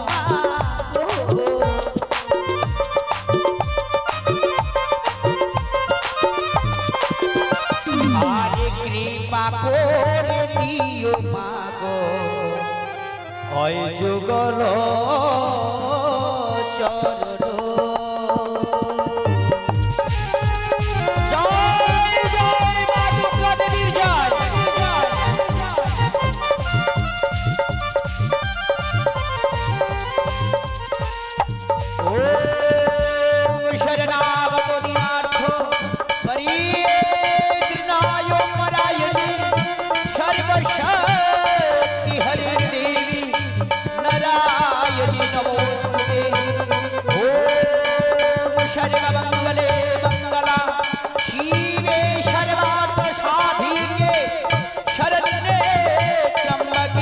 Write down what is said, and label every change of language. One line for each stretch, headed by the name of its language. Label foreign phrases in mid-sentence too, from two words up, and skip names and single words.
Bangla: আরে কৃপা করে দিও মা গো ওই যুগল চরণ জয় জয় মা দুর্গা দেবীর জয়
Sanskrit: ওম শরণাগত দীনার্থ सर्वशक्ति हरि देवी नारायणी नमोस्तुते ओम सर्वमंगले मंगला शिवे सर्वार्थ साधिके शरण्ये त्र्यंबके